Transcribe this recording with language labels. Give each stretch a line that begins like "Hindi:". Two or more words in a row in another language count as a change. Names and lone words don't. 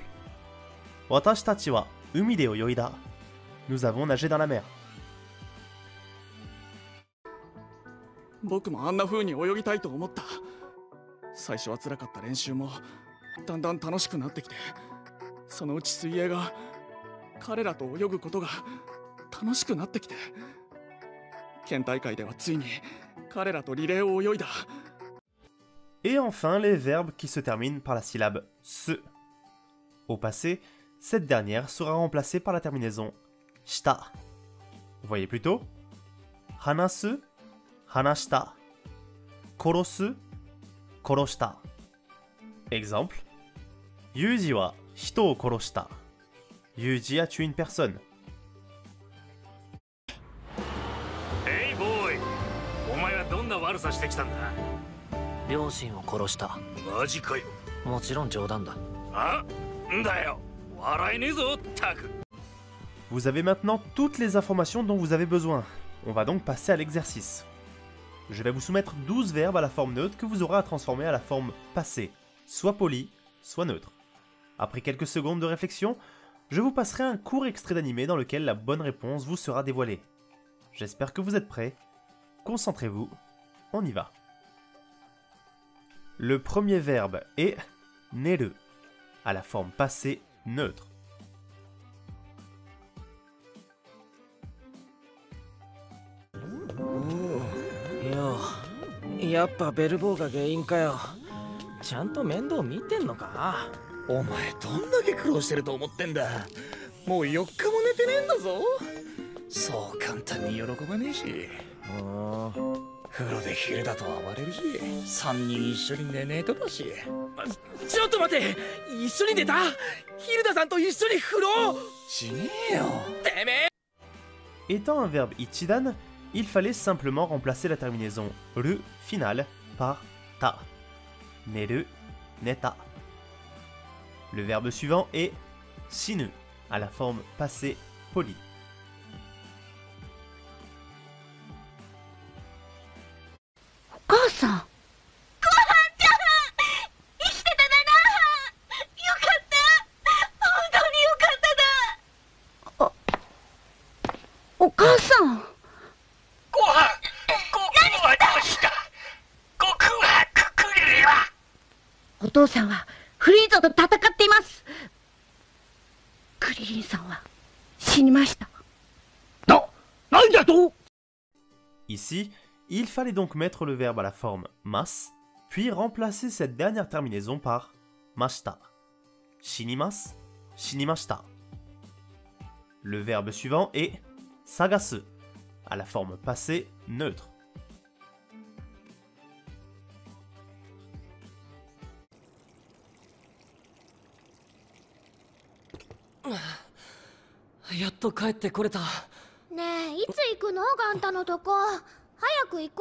Japanese: 私たちは海で泳いだ.
French: Nous avons nagé dans la mer.
Japanese: 僕もあんな風に泳ぎたいと思った。最初は辛かった練習もだんだん楽しくなってきて、そのうち水泳が彼らと泳ぐことが楽しくなってきて、県大会ではついに彼らとリレーを泳いだ。
French: Et enfin, les verbes qui se terminent par la syllabe se. Au passé, cette dernière sera remplacée par la terminaison shita. Voyez plutôt.
Japanese: 話す、話した。殺す、殺した.
French: Exemple.
Japanese: Yuji は人を殺した.
French: Yuji a tué une personne.
English: Hey boy!
Japanese: お前はどんな悪さしてきたんだ？両親を殺した。マジかよ。もちろん冗談だ。あ？んだよ。笑えねえぞ、タク。
French: Vous avez maintenant toutes les informations dont vous avez besoin. On va donc passer à l'exercice. Je vais vous soumettre 12 verbes à la forme neutre que vous aurez à transformer à la forme passée, soit poli, soit neutre. Après quelques secondes de réflexion, je vous passerai un court extrait d'animé dans lequel la bonne réponse vous sera dévoilée. J'espère que vous êtes prêts. Concentrez-vous, on y va. Le premier verbe est neru, à la forme passée neutre.
Japanese: やっぱベルボーが原因かよ。ちゃんと面倒見てんのか？お前どんだけ苦労してると思ってんだ。もう4日も寝てねえんだぞ。そう簡単に喜ばねえし。風呂で昼だと暴れるし、3人一緒に寝ねえとだし。ちょっと待って、一緒に寝た？ヒルダさんと一緒に風呂？しねえよ。てめえ。
French: Étant un verbe ichidan, il fallait simplement remplacer la terminaison ru finale par ta.
Japanese: 寝る、寝た.
French: Le verbe suivant est shinu, à la forme passée polie.
Japanese: さん。ごはんちゃん、生きてただな。よかった。本当によかっただ。お母さん。ごはんはどうした。ご空白クリリは。お父さんはフリーザと戦っています。クリリンさんは死にました。なんだと。
French: Ici, il fallait donc mettre le verbe à la forme mas, puis remplacer cette dernière terminaison par mashita.
Japanese: 死にます、死にました.
French: Le verbe suivant est sagasu, à la forme passée neutre.
Japanese: やっと帰ってこれた. ねえ、いつ行くのガンタのとこ。早く行こ